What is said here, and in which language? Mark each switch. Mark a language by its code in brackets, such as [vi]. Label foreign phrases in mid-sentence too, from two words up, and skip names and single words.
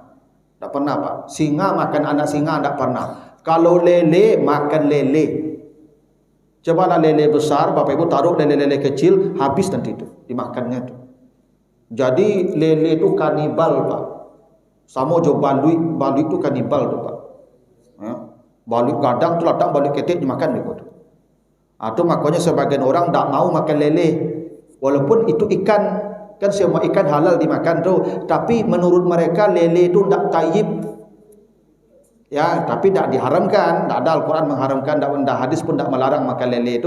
[id] Tidak pernah Pak. Singa makan anak singa tidak pernah. Kalau lele makan lele. Cobalah lele besar, Bapak Ibu taruh lele-lele kecil, habis nanti itu dimakannya itu. Jadi lele itu kanibal Pak. [min] Sama jo balui itu kanibal tuh Pak. [id] Ya. [min] Balui gadang tu latang balui ketek dimakan itu. [id] Itu makanya sebagian orang tak mau makan lele. Walaupun itu ikan, kan semua ikan halal dimakan tuh, tapi menurut mereka lele itu tak tayyib. Ya, tapi tidak diharamkan, tidak ada Al-Quran mengharamkan, tidak ada hadis pun tidak melarang makan lele itu.